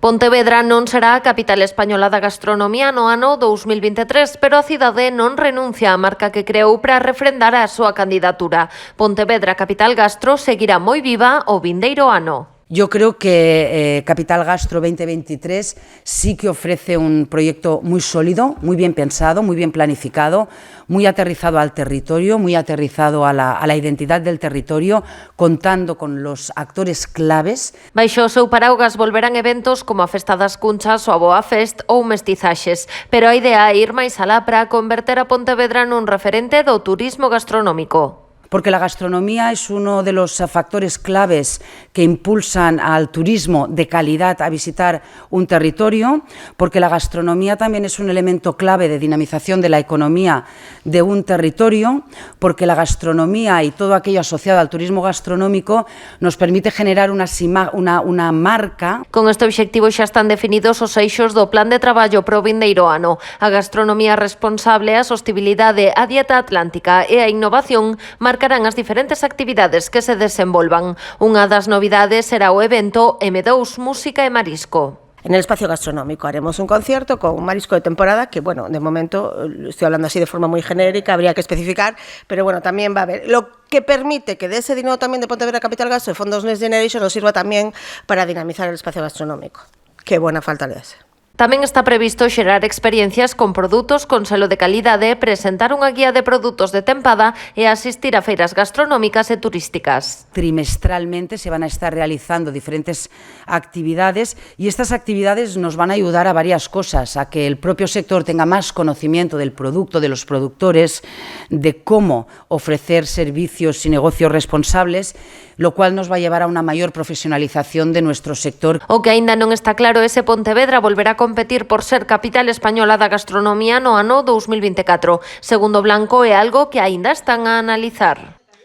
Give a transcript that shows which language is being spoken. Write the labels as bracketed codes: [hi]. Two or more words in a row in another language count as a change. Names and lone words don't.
[gl] Pontevedra non será a capital española da gastronomía no ano 2023, pero a cidade non renuncia á marca que creou para refrendar a súa candidatura. Pontevedra Capital Gastro seguirá moi viva o vindeiro ano. [es] Yo creo que Capital Gastro 2023 sí que ofrece un proyecto muy sólido, muy bien pensado, muy bien planificado, muy aterrizado al territorio, muy aterrizado a la identidad del territorio, contando con los actores claves. [gl] Baixo o seu paraugas volverán eventos como a Festa das Cunchas, o a Boa Fest ou Mestizaxes, pero a idea é ir máis alá para converter a Pontevedra nun referente do turismo gastronómico. [es] Porque la gastronomía es uno de los factores claves que impulsan al turismo de calidad a visitar un territorio, porque la gastronomía también es un elemento clave de dinamización de la economía de un territorio, porque la gastronomía y todo aquello asociado al turismo gastronómico nos permite generar una marca. [gl] Con este obxectivo xa están definidos os eixos do plan de traballo pro vindeiro ano. A gastronomía responsable, a sostibilidade, a dieta atlántica e a innovación marcarán as diferentes actividades que se desenvolvan. Unha das novidades será o evento M2 Música e Marisco. [es] En el espacio gastronómico haremos un concierto con un marisco de temporada que, bueno, de momento estoy hablando así de forma muy genérica, habría que especificar, pero bueno, también va a haber lo que permite que de ese dinero también de Pontevedra Capital Gastro, de fondos Next Generation, nos sirva también para dinamizar el espacio gastronómico. Qué buena falta le hace. [gl] Tamén está previsto xerar experiencias con produtos con selo de calidade, presentar unha guía de produtos de tempada e asistir a feiras gastronómicas e turísticas. [es] Trimestralmente se van a estar realizando diferentes actividades y estas actividades nos van a ayudar a varias cosas, a que el propio sector tenga más conocimiento del producto, de los productores, de cómo ofrecer servicios y negocios responsables, lo cual nos va a llevar a una mayor profesionalización de nuestro sector. [gl] O que aínda non está claro é se Pontevedra volverá a competir por ser capital española da gastronomía no ano 2024. Segundo Blanco, é algo que aínda están a analizar.